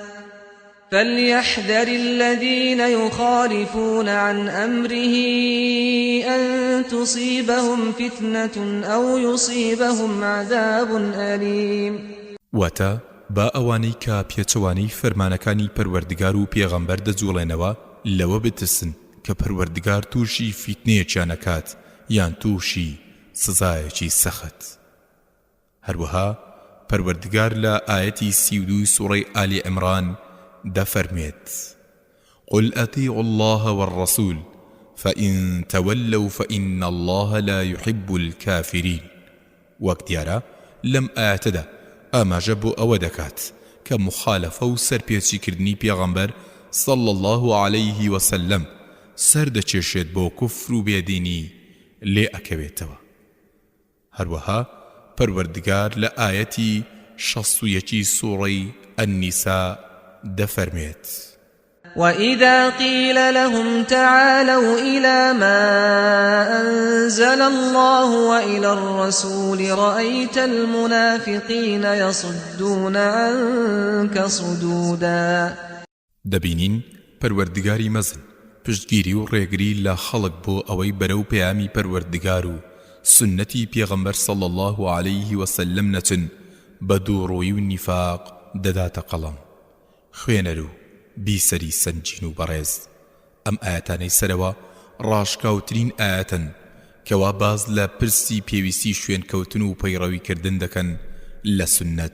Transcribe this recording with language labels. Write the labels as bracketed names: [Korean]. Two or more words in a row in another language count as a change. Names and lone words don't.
[Arabic] فليحذر الذين يخالفون عن أمره أن تصيبهم فتنة أو يصيبهم عذاب أليم. [Central Kurdish] واتا با ئەوانەی کە پێچەوانەی فەرمانەکانی پەروەردگار و پێغەمبەر دەجوڵێنەوە لەوە بترسن کە پەروەردگار تووشی فیتنەیەکیان نەکات یان تووشی سزایەکی سەخت. هەروەها پەروەردگار لە ئاەتی 32 سوڕەی ئالی عیمران دەفەرمێت: [Arabic] قل أطيعوا الله والرسول فإن تولوا فإن الله لا يحب الكافرين. [Central Kurdish] وەک دیارە لەم ئاەتەدا ئاماژە بۆ ئەوە دەکات کە مخالەفە و سەرپێچیکردنی پێغەمبەر [Arabic] صلى الله عليه وسلم [Central Kurdish] سەردەچێشێت بۆ کوفر و بێدینی لێ ئەکەوێتەوە. هەروەها پەروەردگار لە ئاەتی 61 سوڕەی النیسا دەفەرمێت: [Arabic] وإذا قيل لهم تعالوا إلى ما أنزل الله وإلى الرسول رأيت المنافقين يصدون عنك صدودا. [Central Kurdish] دەبینین پەروەردگاری مەزن پشتگیری و ڕێگری لە خەڵک بۆ ئەوەی بەرەو پەیامی پەروەردگار و سنەتی پێغەمبەر [Arabic] صلى الله عليه وسلم [Central Kurdish] نەچن بە دووڕۆیی و نیفاق دەداتە قەڵەم. خوێنەر و بیسەری سەنجین و بەڕێز، ئەم ئاەتانەی سەرەوە ڕاشکاوترین ئاەتن کەوا باز لە پرسی پێویستی شوێن کەوتن و پەیڕەویکردن دەکەن لە سنەت.